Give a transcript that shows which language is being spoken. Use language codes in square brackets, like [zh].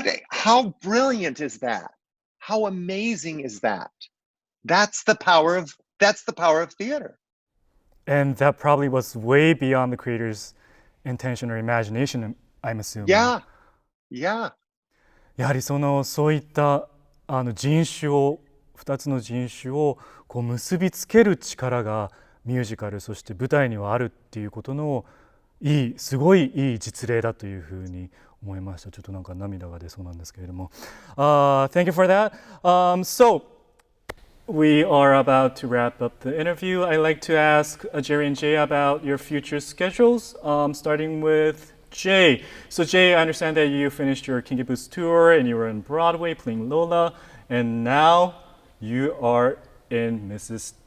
[en] How brilliant is that? How amazing is that? That's the power of theater. And that probably was way beyond the creator's intention or imagination, I'm assuming. Yeah. [ja] やはりそういった人種を2つの人種をこう結びつける力がミュージカルそして舞台にはあるっていうことのすごいいい実例だというふうに思いました。ちょっとなんか涙が出そうなんですけれども。 [en] Thank you for that. So we are about to wrap up the interview. I'd like to ask Jerry and Jay about your future schedules, starting with Jay. So Jay, I understand that you finished your Kinky Boots tour and you were in Broadway playing Lola, and now you are in Mrs.